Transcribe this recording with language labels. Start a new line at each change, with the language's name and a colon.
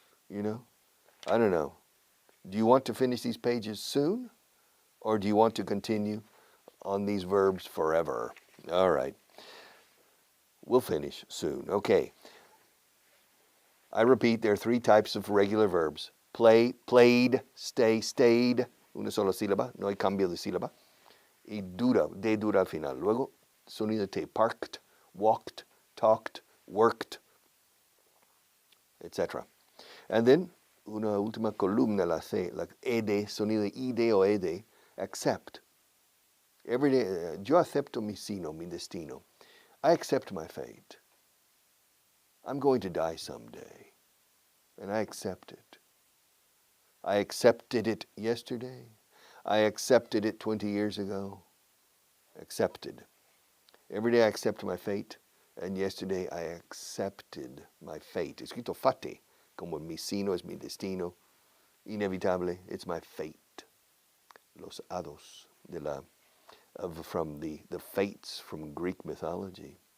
English: You know, I don't know. Do you want to finish these pages soon, or do you want to continue on these verbs forever? All right, we'll finish soon. Okay. I repeat, there are 3 types of regular verbs. Play, played, stay, stayed.
Spanish: Una sola sílaba, no hay cambio de sílaba. Y dura, de dura al final. Luego, sonido T.
English: Parked, walked, talked, worked, etc. And then,
Spanish: una última columna, la C, la ed, sonido id o ed, accept.
English: Every day,
Spanish: yo acepto mi sino, mi destino.
English: I accept my fate. I'm going to die someday, and I accept it. I accepted it yesterday. I accepted it 20 years ago. Accepted. Every day I accept my fate, and yesterday I accepted my fate.
Spanish: Escrito fate, como mi sino es mi destino.
English: Inevitable, it's my fate.
Spanish: Los hados
English: from the fates from Greek mythology.